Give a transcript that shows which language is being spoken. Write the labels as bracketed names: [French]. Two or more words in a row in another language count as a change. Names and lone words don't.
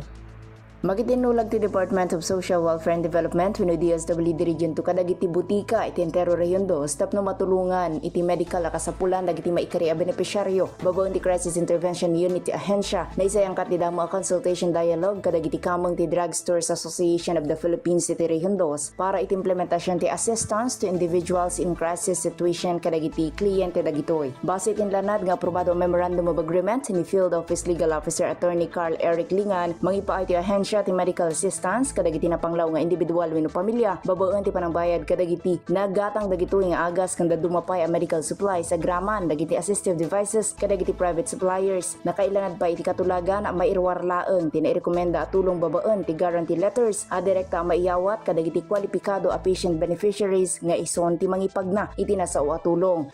[Iloko] Magitinulag ti Department of Social Welfare and Development wenno DSWD Region 2 kadagiti butika iti entero Region 2 tapno matulungan iti medical a kasapulan dagiti maikari a beneficiaryo babaen ti Crisis Intervention Unit ti ahensya na isayang kat ti damo a [English] consultation dialogue [Iloko] kadagiti kameng ti Drugstores Association of the Philippines iti Region 2 para iti implementasyon ti assistance to individuals in crisis situation kadagiti kliyente dagitoy. Base tin lanad nga aprobado [English] Memorandum of Agreement [Iloko] ni [English] Field Office Legal Officer [Iloko] Attorney Carl Eric Lingan mangipaay ti ahensya ti [English] medical assistance [Iloko] kadagiti napanglaw nga individual wenno pamilya babaen ti panangbayad kadagiti nagatang dagitoy nga agas kanda dumapay a [English] medical supplies [Iloko] agraman dagiti [English] assistive devices [Iloko] kadagiti [English] private suppliers [Iloko] nakailanad pa iti katulagan a mairwarlaeng ti nairekomenda a tulong babaen ti [English] guarantee letters [Iloko] a direkta a maiyawat kadagiti kwalipikado a [English] patient beneficiaries [Iloko] nga ison ti mangipagna iti nasao a tulong.